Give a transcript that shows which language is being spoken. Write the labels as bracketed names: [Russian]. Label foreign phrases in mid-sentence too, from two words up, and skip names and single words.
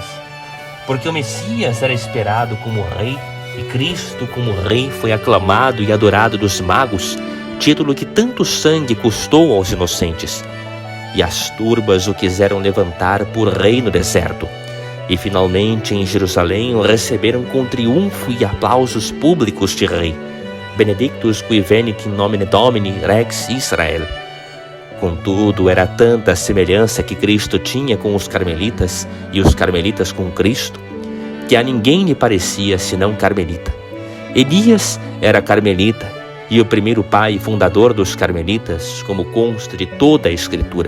[Portuguese] Porque o Messias era esperado como rei, e Cristo como rei foi aclamado e adorado dos magos, título que tanto sangue custou aos inocentes. E as turbas o quiseram levantar por rei no deserto. E finalmente em Jerusalém o receberam com triunfo e aplausos públicos de rei. [Latin] Benedictus qui venit in nomine Domini Rex Israel. [Portuguese] Contudo, era tanta a semelhança que Cristo tinha com os carmelitas e os carmelitas com Cristo, que a ninguém lhe parecia senão carmelita. Elias era carmelita e o primeiro pai e fundador dos carmelitas, como consta de toda a Escritura.